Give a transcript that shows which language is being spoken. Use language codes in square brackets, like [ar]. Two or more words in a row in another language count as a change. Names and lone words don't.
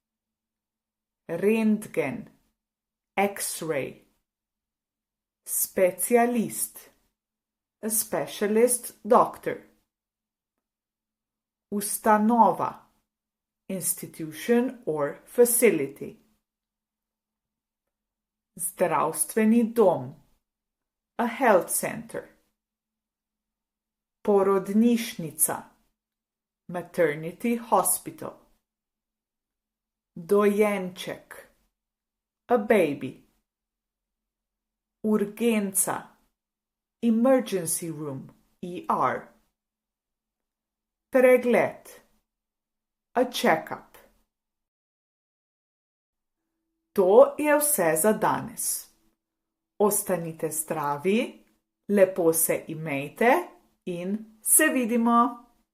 [en] rentgen, x-ray, specialist, a specialist doctor, ustanova, institution or facility, [sl] zdravstveni dom, [en] a health center, porodnišnica, maternity hospital, dojenček, a baby, urgenca, emergency room, ER, pregled, a check-up. [sl] To je vse za danes. Ostanite zdravi, lepo se imejte in se vidimo!